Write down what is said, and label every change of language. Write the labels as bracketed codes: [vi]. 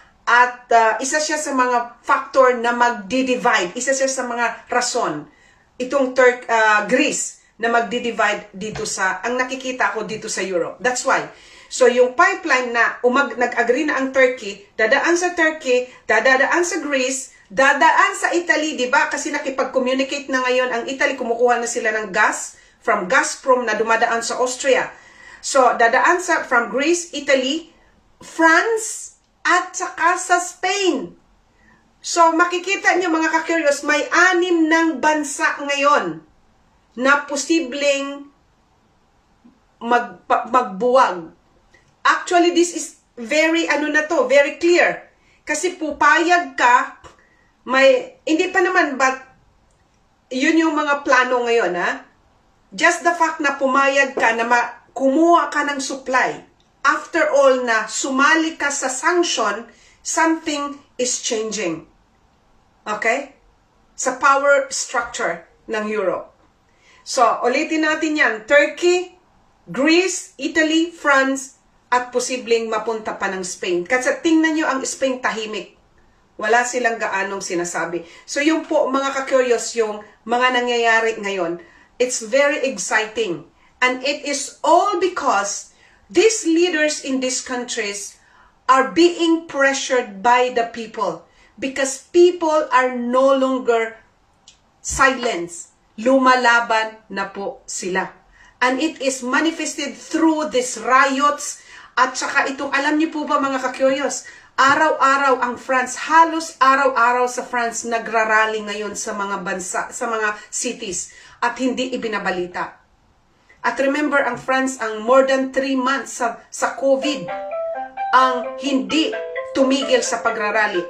[tl] At isa siya sa mga factor na magdi-divide, isa siya sa mga rason, itong Greece na magdi-divide dito sa, ang nakikita ko dito sa Europe. [en] That's why. [tl] So yung pipeline na nag-agree na ang Turkey, dadaan sa Turkey, dadaan sa Greece, dadaan sa Italy, di ba? Kasi nakipag-communicate na ngayon ang Italy, kumukuha na sila ng gas from Gazprom na dumadaan sa Austria. So dadaan from Greece, Italy, France, at saka sa Spain. So makikita niyo mga ka-curious, may 6 ng bansa ngayon na posibleng magbuwag. [en] Actually, this is very, very clear. [tl] Kasi pupayag ka, hindi pa naman, but yun yung mga plano ngayon, ha? [en] Just the fact [tl] na pumayag ka na kumuha ka ng supply. [en] After all [tl] na sumali ka sa [en] sanction, something is changing. Okay? [tl] Sa power structure ng Europe. So, ulitin natin yan. Turkey, Greece, Italy, France, at posibleng mapunta pa ng Spain. Kasi tingnan nyo ang Spain tahimik. Wala silang gaanong sinasabi. So yung po mga ka-curious, yung mga nangyayari ngayon, [en] it's very exciting. And it is all because these leaders in these countries are being pressured by the people. Because people are no longer silenced. [tl] Lumalaban na po sila. [en] And it is manifested through these riots. [tl] At saka itong, alam niyo po ba mga ka-curious, araw-araw ang France, halos araw-araw sa France nagrarally ngayon sa mga bansa, sa mga cities, at hindi ibinabalita. At remember, ang France, ang more than 3 months sa COVID, ang hindi tumigil sa pagrarally.